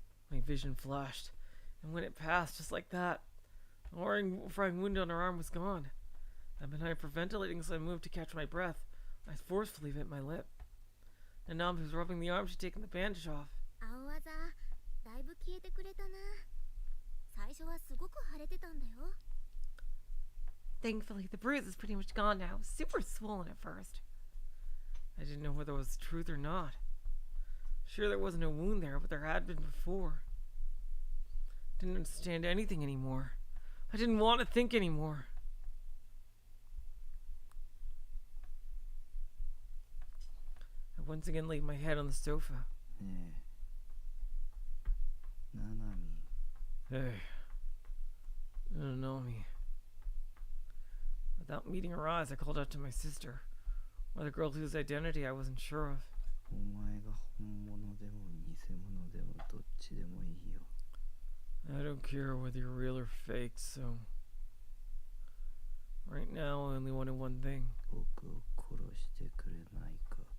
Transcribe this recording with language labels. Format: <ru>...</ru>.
<en>My vision flashed, and when it passed, just like that, the frying wound on her arm was gone. I've been hyperventilating, so I moved to catch my breath. I forcefully bit my lip. And now was rubbing the arm, she'd taken the bandage off.</en> <ja>青あざだいぶ消えてくれたな最初はすごく腫れてたんだよ</ja> <en>Thankfully, the bruise is pretty much gone now. Super swollen at first. I didn't know whether it was the truth or not. Sure, there wasn't a wound there, but there had been before. Didn't understand anything anymore. I didn't want to think anymore. I once again laid my head on the sofa.</en> <ja>ねえナナミ</ja> <en>Hey. You don't know me. Without meeting her eyes, I called out to my sister, or the girl whose identity I wasn't sure of.</en> <ja>お前が本物でも偽物でもどっちでもいいよ</ja> <en>I don't care whether you're real or fake, so... Right now, I only wanted one thing.</en> <ja>僕を殺してくれないか</ja>